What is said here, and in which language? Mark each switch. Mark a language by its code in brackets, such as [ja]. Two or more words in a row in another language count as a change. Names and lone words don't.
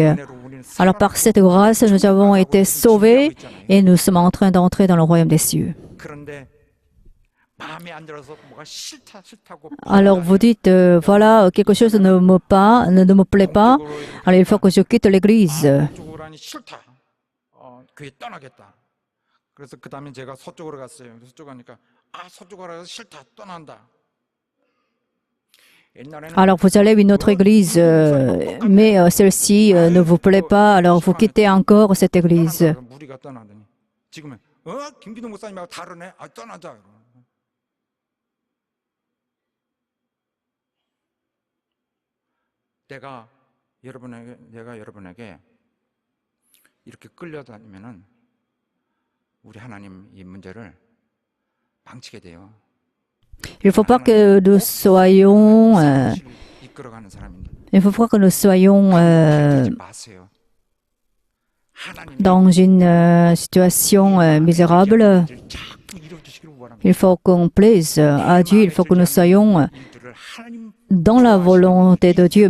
[fr] Alors par cette grâce, nous avons été sauvés et nous sommes en train d'entrer dans le royaume des cieux. Alors vous dites, voilà, quelque chose ne me plaît pas, alors il faut que je quitte l'église. [ko] 그래서 그 다음에 제가 서쪽으로 갔어요. 서쪽 가니까 서쪽으로 가서 싫다 떠난다. [fr] Alors vous allez à une autre église, mais celle-ci ne vous plaît pas, alors vous quittez encore cette église. [ko] 무리가 떠나더니 지금은 김기동 목사님하고 다르네. 떠나자. 내가 여러분에게 이렇게 끌려다니면은 우리 하나님 이 문제를 망치게 돼요. [fr] Il ne faut pas que nous soyons, [ko] 이끌어가는 사람인데 [fr] il faut pas que nous soyons [ko] 마세요. [fr] dans une situation misérable. Il faut qu'on plaise à Dieu, il faut que nous soyons dans la volonté de Dieu.